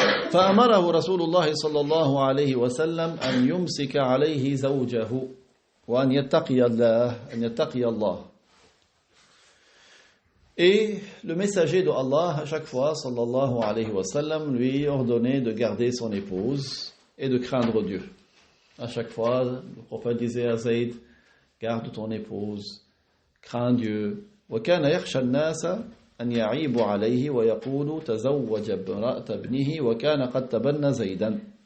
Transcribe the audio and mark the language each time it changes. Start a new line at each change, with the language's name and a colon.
Arabic: فأمره رسول الله صلى الله عليه وسلم أن يمسك عليه زوجه وأن يتقي الله.
French: Et le messager de Allah, à chaque fois, sallallahu alayhi wa sallam, lui ordonnait de garder son épouse et de craindre Dieu. À chaque fois, le prophète disait à Zayd, garde ton épouse, crains Dieu.
Arabic: وكان يخشى الناس أن يعيبوا عليه ويقولوا تزوج امرأة ابنه وكان قد تبنى زيدا.